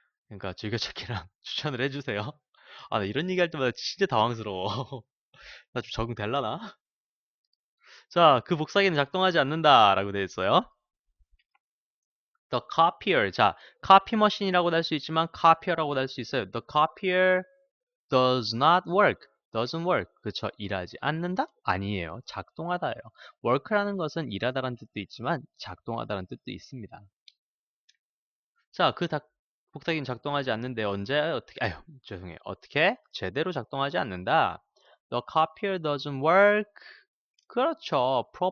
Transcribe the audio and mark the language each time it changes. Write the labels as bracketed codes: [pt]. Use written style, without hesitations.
[ko] 그러니까 즐겨찾기랑 추천을 해주세요. 아, 나 이런 얘기 할 때마다 진짜 당황스러워. 나 좀 적응될라나? 자, 그 복사기는 작동하지 않는다라고 되어 있어요. [en] The copier. [ko] 자, copy machine이라고도 할 수 있지만 copier라고도 할 수 있어요. [en] The copier does not work. doesn't work. [ko] 그쵸? 일하지 않는다? 아니에요. 작동하다예요. work라는 것은 일하다라는 뜻도 있지만 작동하다라는 뜻도 있습니다. 자, 복사기는 작동하지 않는데 언제 어떻게 죄송해요. 어떻게? 제대로 작동하지 않는다. [en] The copier doesn't work. [ko] 그렇죠.